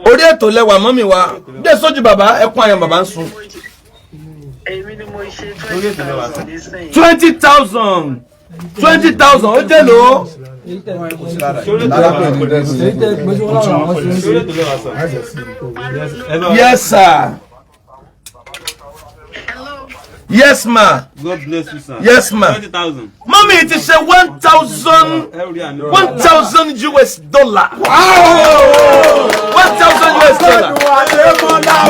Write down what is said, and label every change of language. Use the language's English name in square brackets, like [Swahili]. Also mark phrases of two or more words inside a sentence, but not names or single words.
[Yoruba] orí ètò lẹ́wà mọ́mì wa dé sójú bàbá ẹkún ayọ̀ bàbá ń sun. Èmi ni mo ṣe 20,000 nísìnyí. 20,000 20,000 ó jẹ́ lò ó. Sórí ètò lẹ́wà. Sórí ètò lẹ́wà sọ. [English] yes sir. yes ma. God bless you sir. yes ma. 20,000. [Yoruba] mọ́mì ti ṣe 1,000 [English] US dollar. 1,000 US dollar.